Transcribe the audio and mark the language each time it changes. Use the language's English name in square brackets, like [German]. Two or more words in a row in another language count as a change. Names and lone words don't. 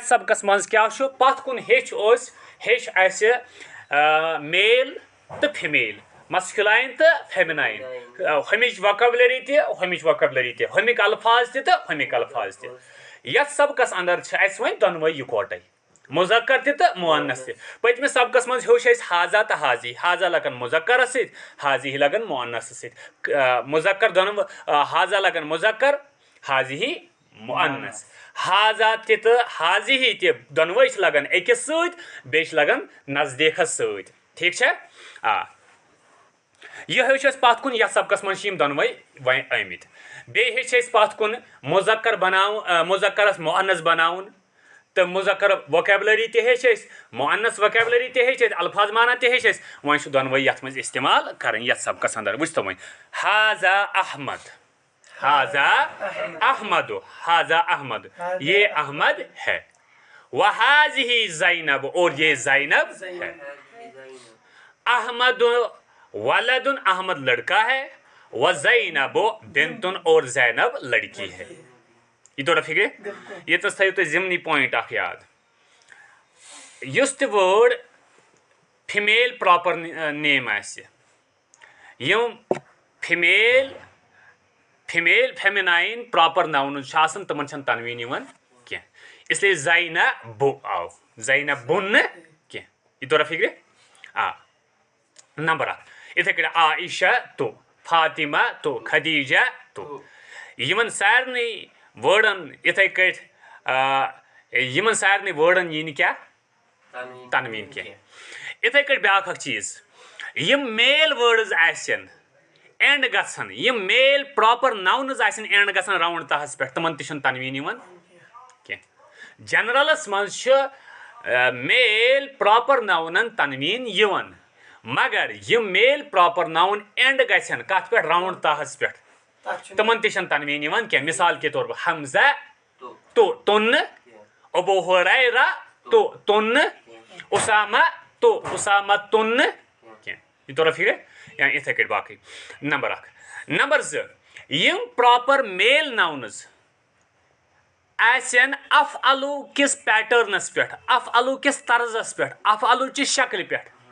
[Kashmiri] سبقس منٛز کیٛاہ چھُ پتھ کُن ہیٚچھ اَسہِ میل تہٕ فِمیل مسکیولاین تہٕ فیمِناین ہُمِچ وکیبلری تہِ ہُمِکۍ الفاظ تہِ تہٕ ہُمِکۍ الفاظ تہِ یتھ سبقس اندر چھِ اَسہِ وۄنۍ دۄنوے یِکوٹے مُذکر تہِ تہٕ مُؤنث تہِ پٔتمِس سبقس منٛز ہیوٚچھ اَسہِ حاضہ تہٕ حاضی حاضہ لگن مُذکرس سۭتۍ حاضی لگن مُؤنثس سۭتۍ مُذکر حاضہ لگن مُذکر حاضی مُؤنث حاضہ تہِ تہٕ حاضی تہِ دۄنوے چھِ لگان أکِس سۭتۍ بیٚیہِ چھِ لگان نزدیٖکھس سۭتۍ ٹھیٖک چھا یہ ہیوٚچھ اَسہِ پتھ کُن یتھ سبقس منٛز چھِ یِم دۄنوے وۄنۍ آمٕتۍ بیٚیہِ ہیٚچھ اَسہِ پتھ کُن مُذکر بناوُن مُذکرس مُؤنث بناوُن تہٕ مُذکر ووکیبلری تہِ ہیٚچھ اَسہِ مُؤنث ووکیبلری تہِ ہیٚچھ اَسہِ الفاظ مانا تہِ ہیٚچھ اَسہِ وۄنۍ چھِ دۄنوے یتھ منٛز استعمال کرٕنۍ یتھ سبقس اندر وٕچھتو وۄنۍ حاضہ احمد [Urdu] یہ احمد ہے [Kashmiri] وہذہ زینب [Urdu] اور یہ زینب ہے [Kashmiri] احمد ولد احمد [Urdu] لڑکا ہے [Kashmiri] وزینب بنتن [Urdu] اور زینب لڑکی ہے [Kashmiri] یہ توڑا فکر یتس تھٲیِو تُہۍ ضمنی پویِنٹ اکھ یاد یُس تہِ وٲڈ [English] female proper name [Kashmiri] آسہِ یِم [English] female feminine proper [Kashmiri] ناونٕز چھِ آسان تِمن چھنہٕ تنویٖن یِوان کینٛہہ [Urdu] اس لیے [Kashmiri] زینبو آو زینبُن نہٕ کینٛہہ یہ توڑا فکر نمبر اکھ یِتھے کٔٹھۍ عائشہ تو فاطمہ تو خدیجہ تو یِمن سارنٕے وٲڈن یِتھے کٔٹھۍ یِمن سارنٕے وٲڈن یی نہٕ کیٛاہ تنویٖن کینٛہہ یِتھے کٔٹھۍ بیٛاکھ اکھ چیٖز یِم میل وٲڈٕز آسن اینڈ گژھن یِم [English] male proper [Kashmiri] ناونٕز آسن اینڈ گژھن راوُنڈ تہس پٮ۪ٹھ تِمن تہِ چھُنہٕ تنویٖن یِوان کینٛہہ جنرلس منٛز چھُ [English] male proper [Kashmiri] ناونن تنویٖن یِوان مگر یِم [English] male proper [Kashmiri] ناوُن اینڈ گژھن کتھ پٮ۪ٹھ راوُنڈ تہس پٮ۪ٹھ تِمن تہِ چھنہٕ تنویٖن یِوان کینٛہہ [Urdu] مثال کے طور پر [Kashmiri] حمزہ تو تُنہٕ ابو ہریرہ تو تُنہٕ اسامہ تو اسامہ تُنہٕ کینٛہہ یہ طور فکر یا یِتھے کٔٹھۍ باقٕے نمبر اکھ نمبر زٕ یِم [English] proper male [Kashmiri] ناونٕز آسن افعلو کِس پیٹرنس پٮ۪ٹھ افعلو کِس طرزس پٮ۪ٹھ افعلو چہِ شکلہِ پٮ۪ٹھ